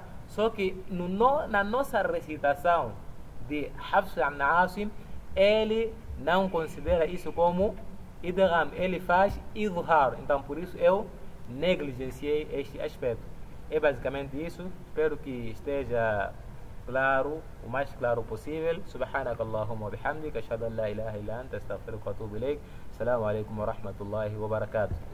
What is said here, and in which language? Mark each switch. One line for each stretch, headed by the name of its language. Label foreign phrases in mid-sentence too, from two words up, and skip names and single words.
Portuguese: Só que na nossa recitação de Hafs an Asim, ele não considera isso como idgham, ele faz idhar. Então por isso eu negligenciei este aspecto. É basicamente isso. Espero que esteja claro, o mais claro possível.
Arabic: سبحانك اللهم وبحمدك، أشهد أن لا إله إلا أنت، أستغفرك وأتوب إليك. السلام عليكم ورحمة الله وبركاته.